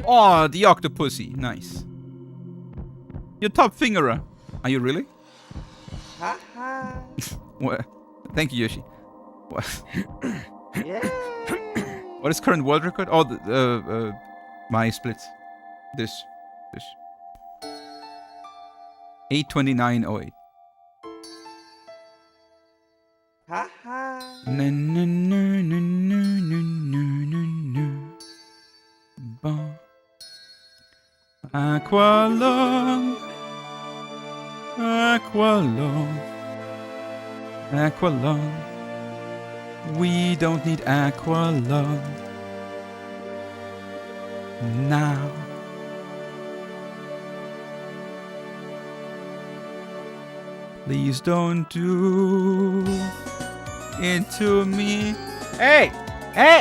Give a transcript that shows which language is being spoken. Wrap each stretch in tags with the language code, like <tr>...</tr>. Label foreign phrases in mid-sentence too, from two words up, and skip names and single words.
<en>Oh, the Octopussy. Nice. Your top fingerer. Are you really? Haha. What? Thank you, Yoshi. What? Yeah. What is current world record? Oh, my splits. This. 829.08. Haha. Na na na na na na na na. Ba. Aqualung. Aqualung. Aqualung. We don't need Aqualung now. Please don't do it to me. Hey! Hey!</en>